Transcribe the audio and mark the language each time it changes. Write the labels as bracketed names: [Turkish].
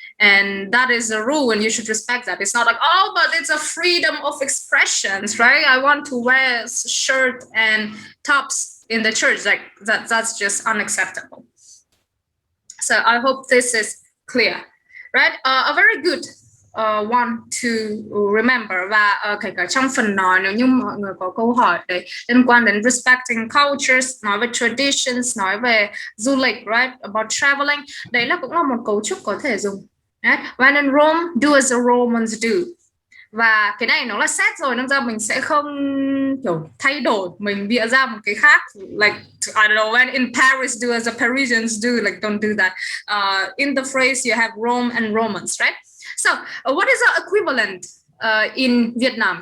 [English] And that is a rule, and you should respect that. It's not like, oh, but it's a freedom of expressions, right? I want to wear shirt and tops in the church. Like that's just unacceptable. So I hope this is clear, right? A very good one to remember. [Vietnamese] Và kể cả trong phần nói, nếu như mọi người có câu hỏi đấy liên quan đến [English] respecting cultures, [Vietnamese] nói về traditions, nói về du lịch, right? [English] About traveling, [Vietnamese] đấy là cũng là một cấu trúc có thể dùng. [English] Right? When in Rome, do as the Romans do. [Vietnamese] Và cái này nó là set rồi, nên ra mình sẽ không kiểu thay đổi, mình bịa ra một cái khác. [English] Like, I don't know, when in Paris, do as the Parisians do. Like, don't do that. In the phrase, you have Rome and Romans, right? So, what is the equivalent in Vietnam?